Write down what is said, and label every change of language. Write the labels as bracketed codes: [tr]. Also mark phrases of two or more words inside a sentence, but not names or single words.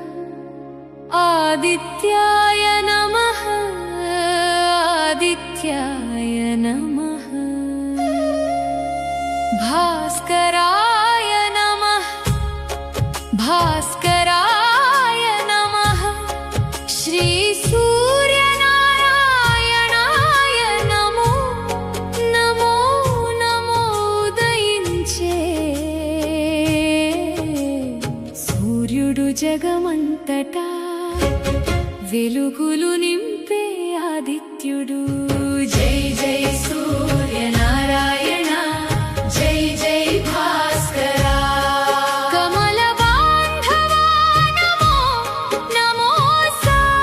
[sa] आदित्याय नमः आदित्याय नमः भास्कराय नमः भास्कराय नमः श्री सूर्यनारायणाय नमो नमो नमो उदయించే [te] సూర్యుడు జగమంతటా వెలుగులు నింపే ఆదిత్యుడు జై జై సూర్యనారాయణ జై జై భాస్కరా కమల బాంధవా నమో నమోసా